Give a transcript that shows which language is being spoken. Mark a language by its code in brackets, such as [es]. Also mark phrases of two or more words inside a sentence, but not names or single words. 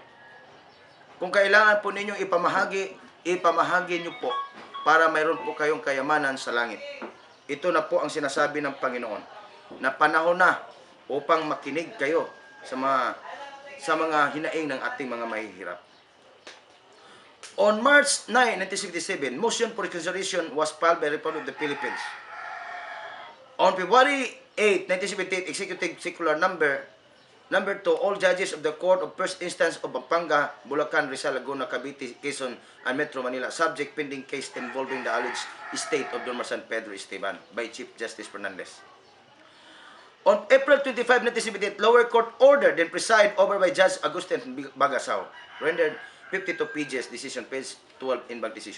[tl] Kung kailangan po ninyong ipamahagi nyo po para mayroon po kayong kayamanan sa langit. ito na po ang sinasabi ng Panginoon na panahon na upang makinig kayo sa mga hinaing ng ating mga mahihirap. [en] On March 9, 1977, motion for reconsideration was filed by the Republic of the Philippines. On February 8, 1978, Executive Circular number 2, all judges of the Court of First Instance of Pampanga, Bulacan, Rizal, Laguna, Cavite, Quezon, and Metro Manila, subject pending case involving the alleged estate of Don San Pedro Esteban by Chief Justice Fernandez. On April 25, 1978, lower court ordered and presided over by Judge Agustin Bagasaw, rendered 52 pages, decision page 12 in bank decision.